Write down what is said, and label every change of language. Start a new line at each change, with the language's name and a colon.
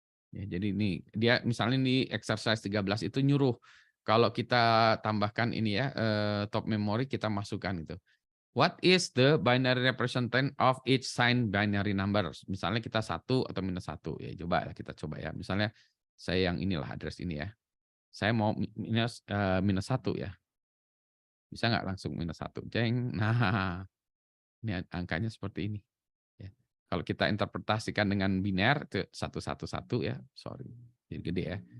Indonesian: Ya, jadi ini dia misalnya di exercise 13 itu nyuruh kalau kita tambahkan ini ya top memory kita masukkan itu.
English: What is the binary representation of each signed binary numbers?
Indonesian: Misalnya kita 1 atau -1 ya kita coba ya. Misalnya saya yang inilah address ini ya. Saya mau -1 ya. Bisa nggak langsung -1? Jeng. Nah, ini angkanya seperti ini. Ya. Kalau kita interpretasikan dengan biner itu 111 ya, sorry, jadi gede ya.